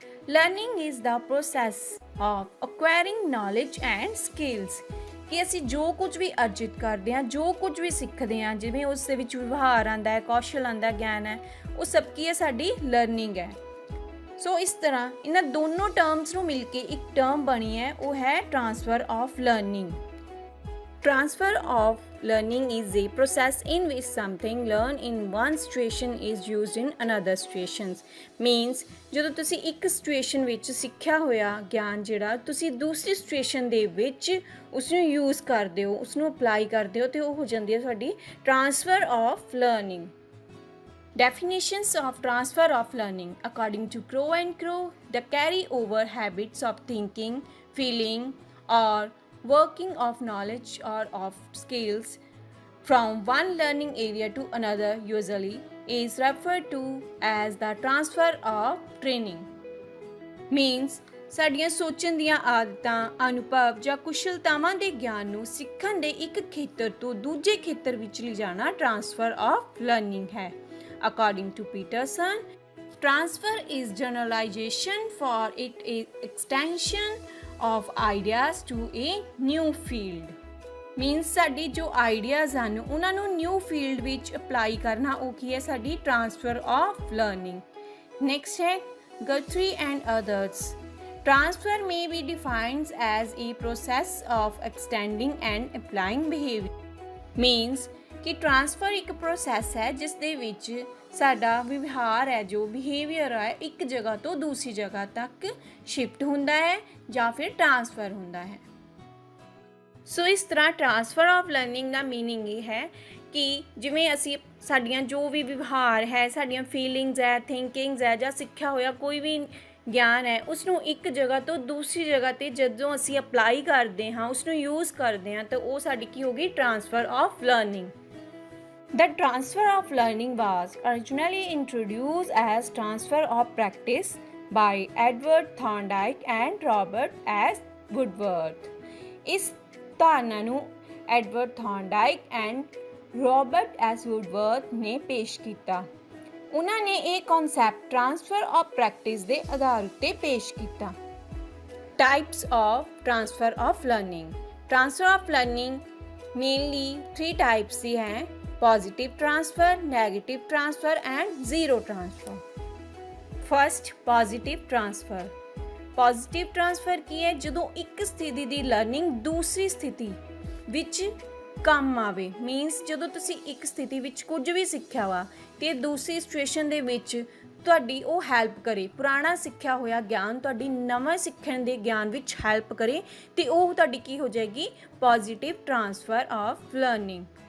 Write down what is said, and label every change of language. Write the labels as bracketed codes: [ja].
[en] Learning is the process of acquiring knowledge and skills. [pa] ਕਿ ਅਸੀਂ ਜੋ ਕੁਝ ਵੀ ਅਰਜਿਤ ਕਰਦੇ ਹਾਂ, ਜੋ ਕੁਝ ਵੀ ਸਿੱਖਦੇ ਹਾਂ, ਜਿਵੇਂ ਉਸ ਦੇ ਵਿੱਚ ਵਿਵਹਾਰ ਆਉਂਦਾ ਹੈ, ਕੌਸ਼ਲ ਆਉਂਦਾ, ਗਿਆਨ ਹੈ, ਉਹ ਸਭ ਕੀ ਹੈ, ਸਾਡੀ ਲਰਨਿੰਗ ਹੈ। ਸੋ ਇਸ ਤਰ੍ਹਾਂ ਇਹਨਾਂ ਦੋਨੋਂ ਟਰਮਸ ਨੂੰ ਮਿਲ ਕੇ ਇੱਕ ਟਰਮ ਬਣੀ ਹੈ, ਉਹ ਹੈ transfer of learning. [en] Transfer of learning is a process in which something learned in one situation is used in another situations. [pa] Means ਜਦੋਂ ਤੁਸੀਂ ਇੱਕ ਸਿਚੁਏਸ਼ਨ ਵਿੱਚ ਸਿੱਖਿਆ ਹੋਇਆ ਗਿਆਨ ਜਿਹੜਾ ਤੁਸੀਂ ਦੂਸਰੀ ਸਿਚੁਏਸ਼ਨ ਦੇ ਵਿੱਚ ਉਸ ਨੂੰ ਯੂਜ਼ ਕਰਦੇ ਹੋ, ਉਸ ਨੂੰ ਅਪਲਾਈ ਕਰਦੇ ਹੋ ਅਤੇ ਉਹ ਹੋ ਜਾਂਦੀ ਹੈ ਤੁਹਾਡੀ transfer of learning. [en] Definitions of transfer of learning. According to Crow and Crow, the carry over habits of thinking, feeling, or working of knowledge or of skills from one learning area to another usually is referred to as the transfer of training. [pa] Means ਸਾਡੀਆਂ ਸੋਚਣ ਦੀਆਂ ਆਦਤਾਂ, ਅਨੁਭਵ ਜਾਂ ਕੁਸ਼ਲਤਾਵਾਂ ਦੇ ਗਿਆਨ ਨੂੰ ਸਿੱਖਣ ਦੇ ਇੱਕ ਖੇਤਰ ਤੋਂ ਦੂਜੇ ਖੇਤਰ ਵਿੱਚ ਲਿਜਾਣਾ ਟਰਾਂਸਫਰ ਆਫ ਲਰਨਿੰਗ ਹੈ। [en] According to Peterson, transfer is generalization for it is extension of ideas to a new field. [pa] Means ਸਾਡੀ ਜੋ ਆਈਡੀਆਜ਼ ਹਨ ਉਹਨਾਂ ਨੂੰ ਨਿਊ ਫੀਲਡ ਵਿੱਚ ਅਪਲਾਈ ਕਰਨਾ, ਉਹ ਕੀ ਹੈ, ਸਾਡੀ ਟਰਾਂਸਫਰ ਆਫ ਲਰਨਿੰਗ। ਨੈਕਸਟ ਹੈ [en] Guthrie and others. Transfer may be defined as a process of extending and applying behavior. [pa] Means ਕਿ ਟਰਾਂਸਫਰ ਇੱਕ ਪ੍ਰੋਸੈਸ ਹੈ ਜਿਸ ਦੇ ਵਿੱਚ ਸਾਡਾ ਵਿਵਹਾਰ ਹੈ, ਜੋ ਬਿਹੇਵੀਅਰ ਹੈ, ਇੱਕ ਜਗ੍ਹਾ ਤੋਂ ਦੂਸਰੀ ਜਗ੍ਹਾ ਤੱਕ ਸ਼ਿਫਟ ਹੁੰਦਾ ਹੈ ਜਾਂ ਫਿਰ ਟਰਾਂਸਫਰ ਹੁੰਦਾ ਹੈ। ਸੋ ਇਸ ਤਰ੍ਹਾਂ transfer of learning ਦਾ meaning ਇਹ ਹੈ ਕਿ ਜਿਵੇਂ ਅਸੀਂ ਸਾਡੀਆਂ ਜੋ ਵੀ ਵਿਵਹਾਰ ਹੈ, ਸਾਡੀਆਂ ਫੀਲਿੰਗਸ ਹੈ, ਥਿੰਕਿੰਗਸ ਹੈ ਜਾਂ ਸਿੱਖਿਆ ਹੋਇਆ ਕੋਈ ਵੀ ਗਿਆਨ ਹੈ, ਉਸ ਨੂੰ ਇੱਕ ਜਗ੍ਹਾ ਤੋਂ ਦੂਸਰੀ ਜਗ੍ਹਾ 'ਤੇ ਜਦੋਂ ਅਸੀਂ ਅਪਲਾਈ ਕਰਦੇ ਹਾਂ, ਉਸ ਨੂੰ ਯੂਜ਼ ਕਰਦੇ ਹਾਂ, ਤਾਂ ਉਹ ਸਾਡੀ ਕੀ ਹੋ ਗਈ, transfer of learning. [en] The transfer of learning was originally introduced as transfer of practice by Edward Thorndike and Robert S. Woodworth. [pa] ਇਸ ਧਾਰਨਾ ਨੂੰ Edward Thorndike and Robert S ਵੁਡਵਰਥ ਨੇ ਪੇਸ਼ ਕੀਤਾ। ਉਹਨਾਂ ਨੇ ਇਹ ਕਨਸੈਪਟ ਟਰਾਂਸਫਰ ਆਫ ਪ੍ਰੈਕਟਿਸ ਦੇ ਆਧਾਰ ਉੱਤੇ ਪੇਸ਼ ਕੀਤਾ। Types of transfer of learning. Transfer of learning mainly 3 types ਦੀ ਹੈ: [en] positive transfer, negative transfer and zero transfer. First, positive transfer. [pa] Positive transfer ਕੀ ਹੈ, ਜਦੋਂ ਇੱਕ ਸਥਿਤੀ ਦੀ ਲਰਨਿੰਗ ਦੂਸਰੀ ਸਥਿਤੀ ਵਿੱਚ ਕੰਮ ਆਵੇ। ਮੀਨਸ ਜਦੋਂ ਤੁਸੀਂ ਇੱਕ ਸਥਿਤੀ ਵਿੱਚ ਕੁਝ ਵੀ ਸਿੱਖਿਆ ਵਾ ਅਤੇ ਦੂਸਰੀ ਸਿਚੁਏਸ਼ਨ ਦੇ ਵਿੱਚ ਤੁਹਾਡੀ ਉਹ ਹੈਲਪ ਕਰੇ, ਪੁਰਾਣਾ ਸਿੱਖਿਆ ਹੋਇਆ ਗਿਆਨ ਤੁਹਾਡੀ ਨਵਾਂ ਸਿੱਖਣ ਦੇ ਗਿਆਨ ਵਿੱਚ ਹੈਲਪ ਕਰੇ, ਤੇ ਉਹ ਤੁਹਾਡੀ ਕੀ ਹੋ ਜਾਏਗੀ, ਪੋਜ਼ਿਟਿਵ ਟਰਾਂਸਫਰ ਆਫ ਲਰਨਿੰਗ।